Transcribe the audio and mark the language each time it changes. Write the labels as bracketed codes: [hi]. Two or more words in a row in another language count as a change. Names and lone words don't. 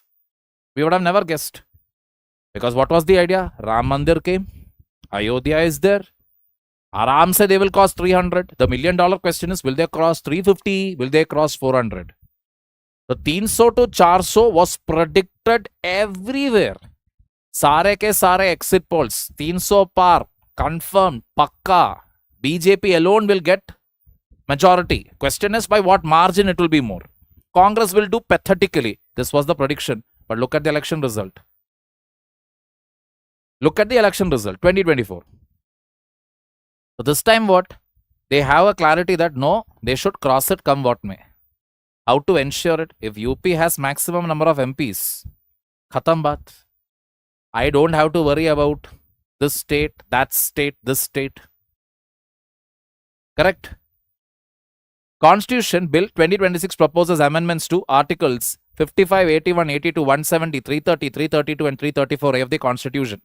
[en] We would have never guessed. Because what was the idea? Ram Mandir came. Ayodhya is there. [hi] आराम से [en] they will cross 300. The $1 million question is, will they cross 350? Will they cross 400? The 300 to 400 was predicted everywhere. [hi] सारे के सारे [en] exit polls. [hi] 300 par. [en] Confirmed. Pakka. BJP alone will get majority. Question is by what margin it will be more. Congress will do pathetically. This was the prediction. But look at the election result. Look at the election result. 2024. So this time what? They have a clarity that no, they should cross it come what may. How to ensure it? If UP has maximum number of MPs, [hi] ख़त्म बात. [en] I don't have to worry about this state, that state, this state. Correct? Constitution Bill 2026 proposes amendments to Articles 55, 81, 82, 170, 330, 332 and 334A of the Constitution.